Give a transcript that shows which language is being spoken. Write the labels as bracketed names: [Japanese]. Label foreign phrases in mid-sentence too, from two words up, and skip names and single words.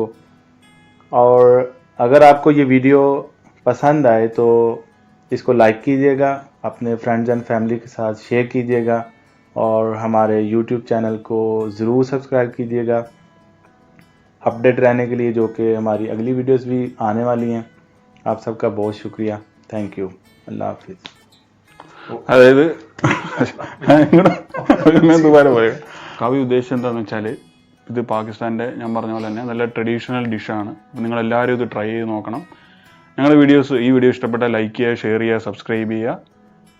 [Hindi] और अगर आपको ये वीडियो पसंद आए तो इसको लाइक कीजिएगा, अपने [English] friends and family [Hindi] के साथ शेयर कीजिएगा और हमारे YouTube चैनल को ज़रूर सब्सक्राइब कीजिएगा अपडेट रहने के लिए, जो कि हमारी अगली वीडियोस भी आने वाली हैं. आप सबका बहुत शुक्रिया. [English] thank you. [Hindi] अल्लाह हाफिज़. [Malayalam] അതായത് കവി ഉദ്ദേശിച്ചത് എന്താണെന്ന് വെച്ചാൽ, ഇത് പാകിസ്ഥാൻ്റെ ഞാൻ പറഞ്ഞ പോലെ തന്നെ നല്ല [English] traditional dish. [Malayalam] നിങ്ങളെല്ലാവരും ഇത് ട്രൈ ചെയ്ത് നോക്കണം. ഞങ്ങളുടെ ഈ വീഡിയോ ഇഷ്ടപ്പെട്ടാൽ ലൈക്ക് ചെയ്യുക, ഷെയർ ചെയ്യുക, സബ്സ്ക്രൈബ് ചെയ്യുക.